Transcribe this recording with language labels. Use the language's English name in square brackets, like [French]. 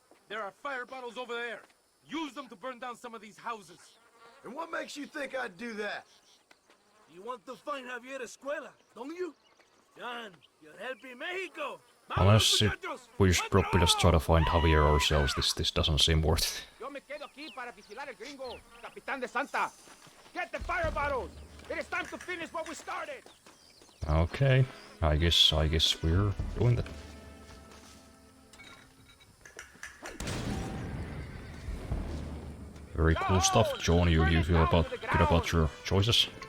[English] There are fire bottles over there. Use them to burn down some of these houses. And what makes you think I'd do that? You want to find Javier Escuela, don't you? John, you're helping Mexico. Unless we should probably just try to find Javier ourselves. This doesn't seem worth it. [Spanish] Yo me quedo aquí para vigilar el gringo, Capitán de Santa. [English] Get the fire bottles. It is time to finish what we started. Okay, I guess we're doing that. Very cool stuff, John. You feel good about your choices?